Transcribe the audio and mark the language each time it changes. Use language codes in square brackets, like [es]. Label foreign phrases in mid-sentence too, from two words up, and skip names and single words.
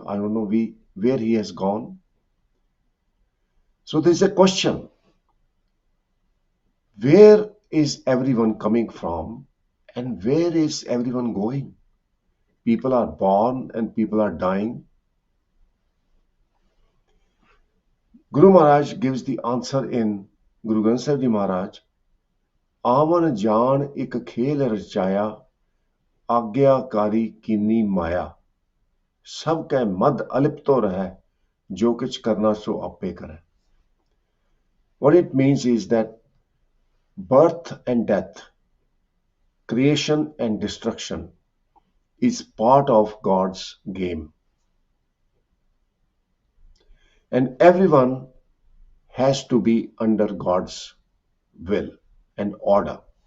[en] I don't know where he has gone. So there's a question, where is everyone coming from and where is everyone going? People are born and people are dying. Guru Maharaj gives the answer in Guru Granth Sahib Ji Maharaj, [pa] ਆਮਨ ਜਾਨ ਇਕ ਖੇਲ ਰਚਾਇਆ, ਆਗਿਆਕਾਰੀ ਕੀਨੀ ਮਾਇਆ, ਸਭ ਕੈ ਮਦ ਅਲਿਪਤੋ ਰਹ, ਜੋ ਕਿਛ ਕਰਨਾ ਸੋ ਆਪੇ ਕਰੇ. [en] What it means is that birth and death, creation and destruction is part of God's game. And everyone has to be under God's will and order.